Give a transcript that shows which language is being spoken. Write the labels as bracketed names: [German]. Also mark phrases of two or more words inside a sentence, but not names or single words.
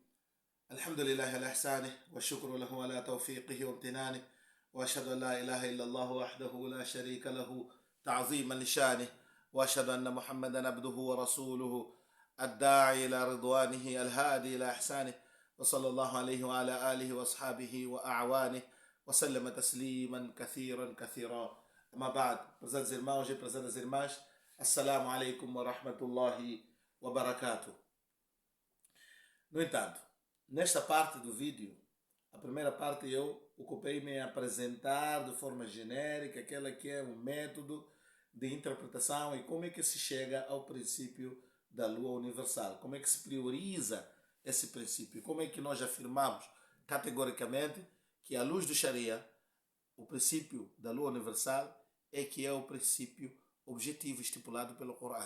[Arabic] الحمد لله على إحسانه والشكر له على توفيقه وامتنانه، وأشهد أن لا إله إلا الله وحده لا شريك له تعظيما لشانه، وأشهد أن محمدا عبده ورسوله الداعي إلى رضوانه الهادي إلى إحسانه، وصلى الله عليه وعلى آله وأصحابه وأعوانه وسلم تسليما كثيرا كثيرا. أما بعد, [Portuguese] presentes irmãos e presentes irmãs, [Arabic] السلام عليكم ورحمة الله وبركاته. [Portuguese] No entanto, nesta parte do vídeo, a primeira parte eu ocupei-me em apresentar de forma genérica aquela que é o método de interpretação e como é que se chega ao princípio da lua universal, como é que se prioriza esse princípio, como é que nós afirmamos categoricamente que à luz do Sharia, o princípio da lua universal é que é o princípio objetivo estipulado pelo Corão.